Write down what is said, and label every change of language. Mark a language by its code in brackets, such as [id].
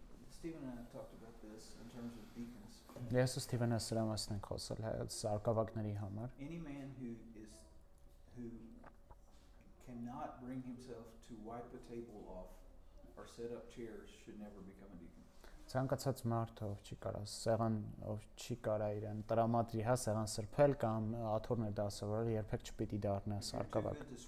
[en] Stephen and I talked about this in terms of deacons. [hy] Ես ու Ստիվենը սրա մասին ենք խոսել սարկավակների համար։ [en] Any man who cannot bring himself to wipe a table off or set up chairs should never become a deacon. [hy] Ցանկացած մարդ ով չի կարա սեղան ով չի կարա իրեն տրամադրի հա սեղան սրբել կամ աթոռներ դասավորել երբեք չպիտի դառնա սարկավակ։